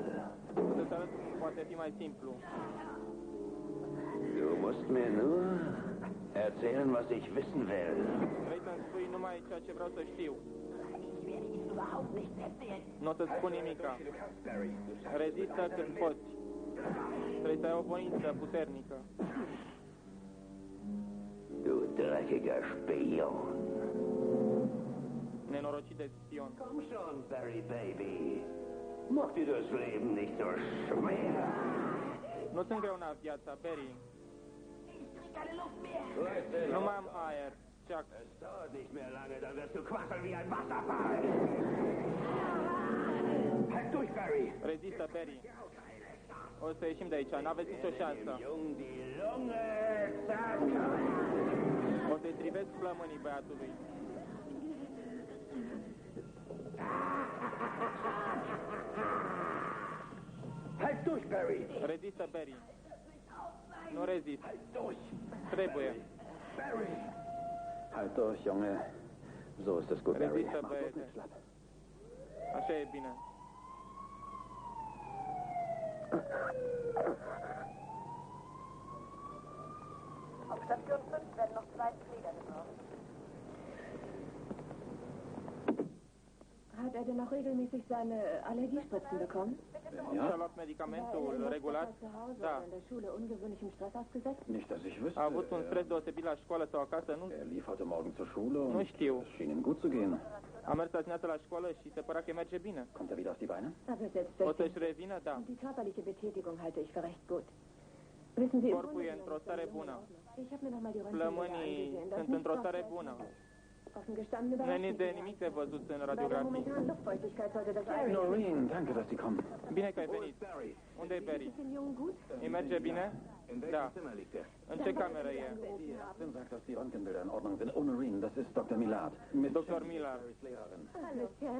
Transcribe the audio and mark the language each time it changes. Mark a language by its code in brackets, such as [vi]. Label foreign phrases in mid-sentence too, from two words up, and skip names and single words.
[ro] O să-ți arăt cum poate fi mai simplu. [de] Du musst mir nur erzählen, was ich wissen will. [ro] Vrei să-mi spui numai ceea ce vreau să știu. Nu o să-ți spun nimica. Rezistă când poți. Trebuie să ai o voință puternică. [de] Du dreckiger Spion. [ro] Nenorocit de spion. [de] Komm schon, Barry Baby. Mach dir das Leben nicht so schwer. [ro] Nu-ți îngreuna viața, Barry. Nu mai am aer. Chuck. [de] Es dauert nicht mehr lange, dann wirst du quasseln wie ein Wasserfall. Halt durch, Barry. [ro] Rezistă, Barry. O să ieșim de aici, n-aveți nicio șansă. [de] Jung die Lunge zerkauen. [ro] O să-i trivesc plămânii băiatului. [de] Halt durch, Barry. [ro] Rezistă, Barry. Nu rezist. [de] Halt durch. [ro] Trebuie. [de] Barry. Halt durch, Junge. So ist es gut, Barry. [ro] Rezistă, [de] Mach bloß [ro] băiete. [de] nicht schlapp. [ro] Așa e bine. [de] Auf Station 5 werden noch 2 Pfleger gebraucht. Hat er denn auch regelmäßig seine Allergiespritzen bekommen? [ro] Și-a luat medicamentul regulat? [de] Zu Hause [ro] Da. [de] oder in der Schule ungewöhnlichem Stress ausgesetzt? Nicht, dass ich wüsste. [ro] A avut un stres deosebit la școală sau acasă? Nu, [de] Er lief heute Morgen zur Schule [ro] Nu [de] und [ro] știu. [de] es schien ihm gut zu gehen. [ro] A mers azi dimineață la școală și se părea că merge bine. [de] Kommt er wieder auf die Beine? Aber [ro] O [de] selbstverständlich. [ro] să-și revină? Da. [de] Die körperliche Betätigung halte ich für recht gut. Wissen Sie, im [ro] Corpul e într-o stare bună. [de] Ich habe mir noch mal die Röntgenbilder [ro] Plămânii [de] angesehen. Das [ro] sunt [de] ist [ro] într-o [de] nicht [ro] stare [de] komplett [ro] bună. [de] offen gestanden [ro] Nu e [de] überrascht [ro] nici [de] mich [ro] de [de] die [ro] nimic de văzut în [de] Bei der [ro] radiografie. [de] momentanen Luftfeuchtigkeit sollte das eigentlich... Noreen, danke, dass Sie kommen. [ro] Bine că ai venit. Barry. Unde e Barry? [de] Ist den Jungen gut? [ro] Îi merge bine? [de] In welchem [ro] Da. [de] Zimmer liegt er? [ro] În ce cameră e? [de] Die Ärztin sagt, dass die Röntgenbilder in Ordnung sind. Oh, Noreen, das ist Dr. Milad. Miss Dr. Shelley, Milad. Barrys Lehrerin. Alles klar.